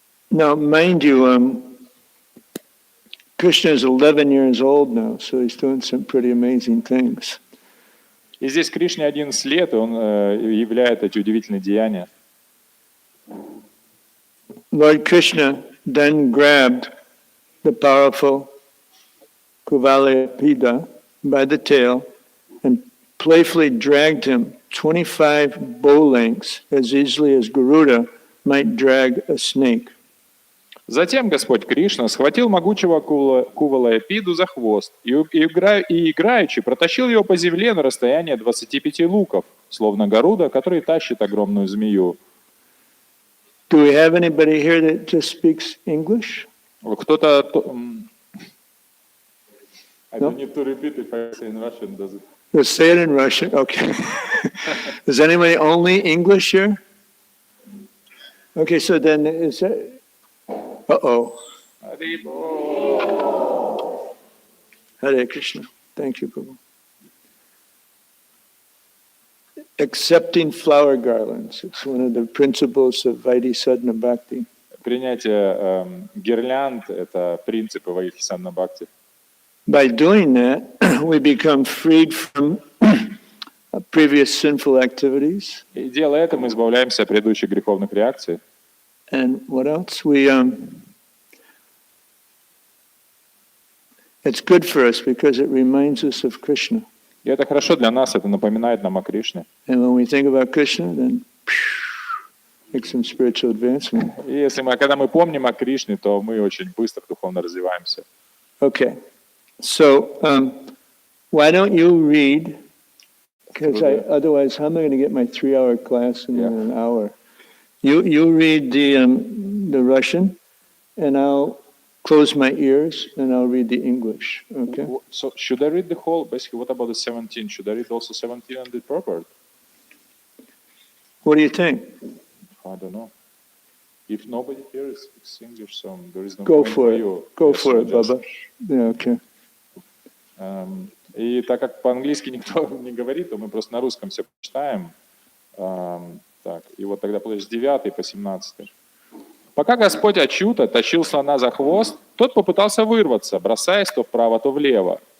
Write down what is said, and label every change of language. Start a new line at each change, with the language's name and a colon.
English: Now, mind you, Krishna is 11 years old now, so he's doing some pretty amazing things.
Russian: И здесь Кришне 11 лет, и он являет эти удивительные деяния.
English: Lord Krishna then grabbed the powerful Kuvalayapida by the tail and playfully dragged him 25 bow lengths as easily as Garuda might drag a snake.
Russian: Затем Господь Кришна схватил могучего Кувалаяпиду за хвост и играючи протащил его по земле на расстояние 25 луков, словно Гаруда, который тащит огромную змею.
English: Do we have anybody here that just speaks English?
Russian: Кто-то...
English: I don't need to repeat if I say in Russian, does it? Let's say it in Russian. Okay. Is anybody only English here? Okay, so then is that... Uh-oh. Hare Krishna. Thank you, Prabhu. Accepting flower garlands. It's one of the principles of Vaidhi Sadhana Bhakti.
Russian: Принятие гирлянд – это принципы Вайдхи-садхана бхакти.
English: By doing that, we become freed from previous sinful activities.
Russian: И делая это, мы избавляемся от предыдущих греховных реакций.
English: And what else? It's good for us because it reminds us of Krishna.
Russian: И это хорошо для нас, это напоминает нам о Кришне.
English: And when we think about Krishna, then make some spiritual advancement.
Russian: И если когда мы помним о Кришне, то мы очень быстро духовно развиваемся.
English: Okay, so why don't you read? Because otherwise, how am I going to get my 3-hour class in an hour? You read the Russian, and I'll close my ears and I'll read the English. Okay. So should I read the whole? Basically, what about the 17? Should I read also 17 and the proper? What do you think? I don't know. If nobody here speaks English, so there is no Go point for it. you. Go Yes, for so it, Baba. Yeah, okay.
Russian: И так как по-английски никто не говорит, то мы просто на русском все читаем. Так, и вот тогда с 9 по 17. Пока Господь Ачюта тащил слона за хвост, тот попытался вырваться, бросаясь то вправо, то влево.